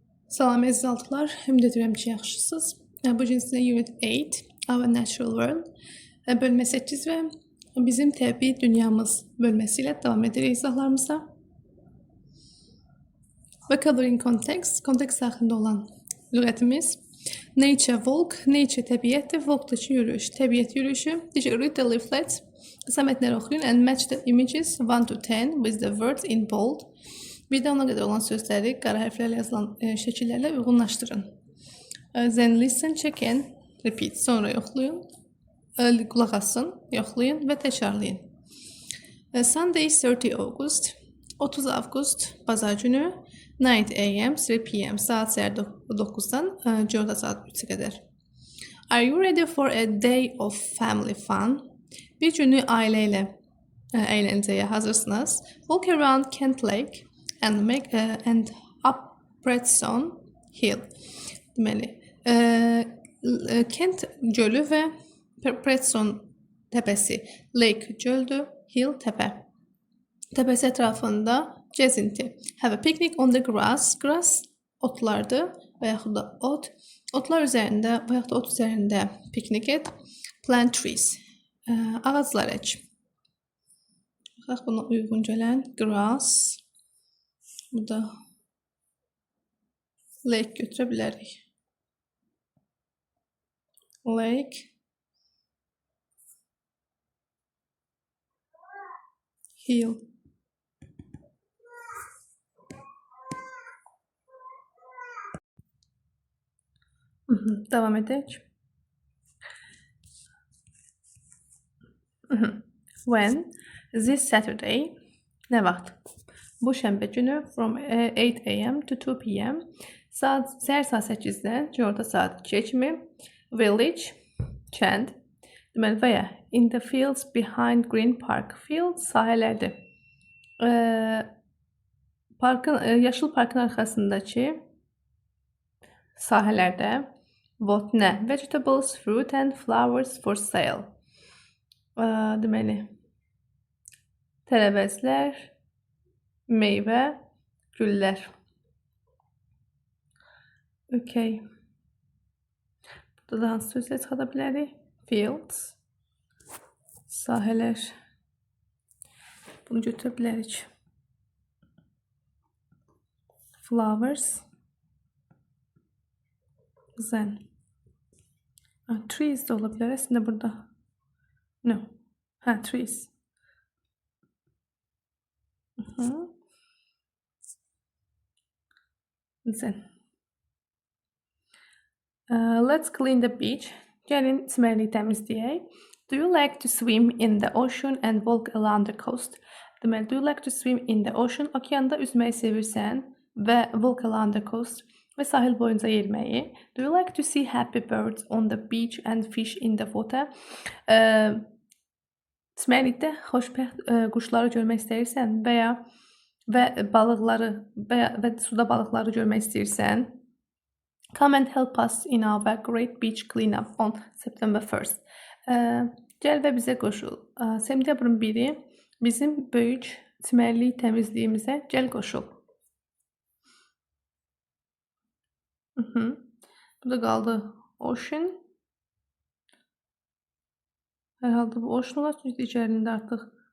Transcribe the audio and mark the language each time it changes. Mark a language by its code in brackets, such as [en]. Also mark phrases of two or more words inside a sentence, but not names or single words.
[az] Salam əzizaltılar, ümid edirəm ki, yaxşısınız. Bu gün sizə Unit 8, Our Natural World, bölmə 8 və bizim təbii dünyamız bölməsi ilə davam edirik izahlarımıza. [en] Vocabulary in context, [az] kontekst daxilində olan lüğətimiz. [en] Nature walk, [az] nature təbiətdir, walkdakı yürüyüş, təbiət yürüyüşü. [en] Read the leaflets, [az] qısa mətnləri oxuyun [en] and match the images 1 to 10 with the words in bold. [az] Birdən ona qədər olan sözləri qara hərflərlə yazılan şəkillərlə uyğunlaşdırın. [en] Then listen, check and repeat. [az] Sonra yoxlayın, qulaq asın, yoxlayın və təkrarlayın. [en] Sunday 30 August, [az] 30 Avqust, Bazar günü, 9 AM, 3 PM, saat səhər 9-dan 4 saat 3-ə qədər. [en] Are you ready for a day of family fun? [az] Bir günü ailə ilə əyləncəyə hazırsınız. [en] Walk around Kent Lake and up Preston Hill. [az] Deməli, Kent gölü və Preston təpəsi. Lake göldür, hill təpə. Təpəsi ətrafında gəzinti. [en] Have a picnic on the grass. [az] Grass otlardır və yaxud da ot. Otlar üzərində və yaxud da ot üzərində piknik et. [en] Plant trees. [az] Ağaclar ək. Baxaq buna uyğun gələn grass. Burada lake götürə bilərik. [en] Lake. Hill. [az] Devam edək. [en] When? This Saturday. [az] Nə vaxt? Bu şənbə günü [en] from 8 AM to 2 PM. [az] Səhər saat 8-dən orta saat 2 kimi. [en] Village. [az] Kənd. Deməli və ya [en] in the fields behind Green Park. [az] Field sahələrdir. Yaşıl parkın arxasındakı sahələrdə what nə? [en] Vegetables, fruit and flowers for sale. [az] Deməli tərəvəzlər, meyvə, güllər. Okay. Burada da hansı sözlər çıxada bilərik? Fields, sahələr. Bunu götürə bilərik. Flowers. Then. Trees də ola bilər əslində burada. [en] No. Trees. Then. Let's clean the beach. [az] Gəlin çimərliyi təmizləyək. [en] Do you like to swim in the ocean and walk along the coast? Deməli, do you like to swim in the ocean? [az] Okeanda üzməyi sevirsən və [en] walk along the coast [az] və sahil boyunca yerməyi. [en] Do you like to see happy birds on the beach and fish in the water? [az] Çimərlikdə xoşbəxt quşları görmək istəyirsən və balıqları və suda balıqları görmək istəyirsən? [en] Come and help us in our great beach cleanup on September 1st. [az] Gəl və bizə qoşul. Sentyabrın 1-i bizim böyük çimərlik təmizliyimizə gəl qoşul. Burada qaldı ocean. Hər halda bu ocean olar, çünki digərində artıq.